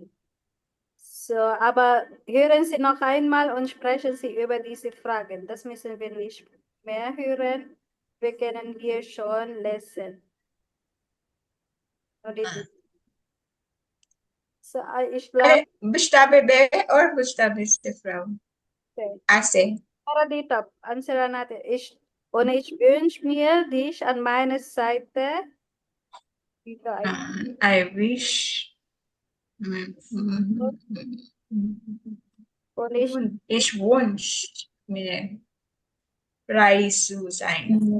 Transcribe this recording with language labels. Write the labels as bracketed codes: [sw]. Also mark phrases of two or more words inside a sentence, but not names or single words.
[de] So, aber hören Sie noch einmal und sprechen Sie über diese Fragen. Das müssen wir nicht mehr hören. Wir können hier schon lesen. So, ich glaube, Buchstabe B or Buchstabe C, Frau? C. [tl] para dito, answer natin. [de] Ich wünsche mir dich an meiner Seite. [tl] Dito, [en] I wish. [de] Ich wünsche mir frei zu sein.